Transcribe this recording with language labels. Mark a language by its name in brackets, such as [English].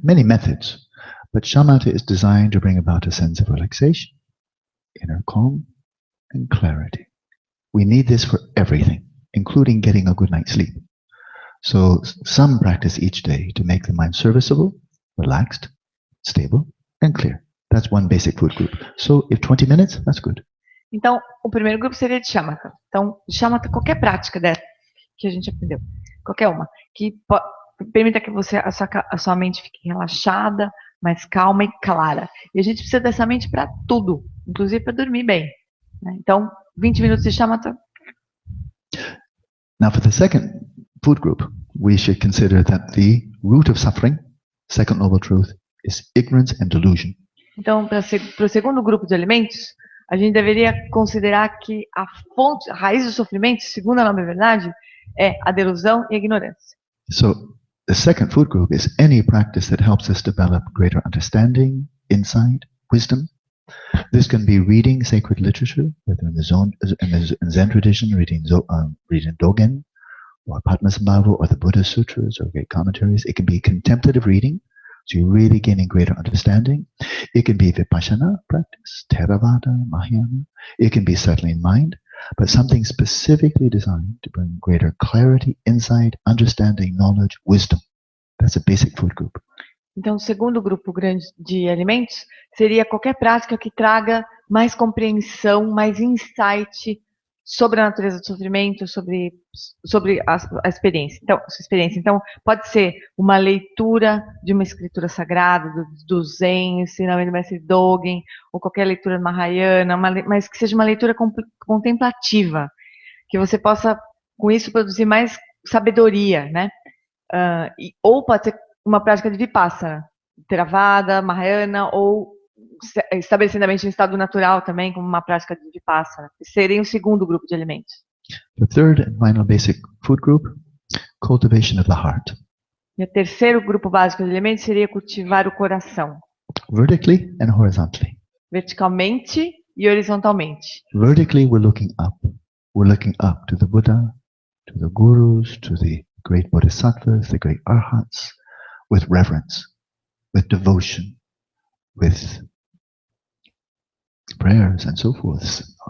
[English] Many methods, but shamatha is designed to bring about a sense of relaxation, inner calm, and clarity. We need this for everything, including getting a good night's sleep. So some practice each day to make the mind serviceable, relaxed, stable, and clear. That's one basic food group. So if 20 minutes, that's good. [Portuguese] Então, o primeiro grupo seria de shamatha. Então, shamatha, qualquer prática dessa que a gente aprendeu, qualquer uma, que permita que a sua mente fique relaxada, mais calma e clara. E a gente precisa dessa mente para tudo, inclusive para dormir bem, né? Então, 20 minutos de shamatha. [English] Now for the second food group, we should consider that the root of suffering, second noble truth, is ignorance and delusion. [Portuguese] Então, para o segundo grupo de alimentos, a gente deveria considerar que a raiz do sofrimento, segundo a nobre verdade, é a delusão e a ignorância. [English] So the second food group is any practice that helps us develop greater understanding, insight, wisdom. This can be reading sacred literature, whether in the Zen tradition, reading Dogen, or Padmasambhava, or the Buddha Sutras, or great commentaries. It can be contemplative reading, so you're really gaining greater understanding. It can be Vipassana practice, Theravada, Mahayana. It can be settling mind, but something specifically designed to bring greater clarity, insight, understanding, knowledge, wisdom. That's a basic food group. [Portuguese] Então, o segundo grupo grande de alimentos seria qualquer prática que traga mais compreensão, mais insight sobre a natureza do sofrimento, sobre a experiência. Então, sua experiência. Então, pode ser uma leitura de uma escritura sagrada, do Zen, ensinamento do mestre Dogen, ou qualquer leitura Mahayana, mas que seja uma leitura contemplativa, que você possa, com isso, produzir mais sabedoria, né? Ou pode ser uma prática de Vipassana, Theravada, Mahayana, ou estabelecendo a mente em estado natural também, como uma prática de Vipassana. Seria o segundo grupo de alimentos. [English] The third and final basic food group, cultivation of the heart. [Portuguese] E o terceiro grupo básico de alimentos seria cultivar o coração. [English] Vertically and horizontally. [Portuguese] Verticalmente e horizontalmente. [English] Vertically, we're looking up. We're looking up to the Buddha, to the gurus, to the great bodhisattvas, the great arhats, with reverence, with devotion, with prayers and so forth.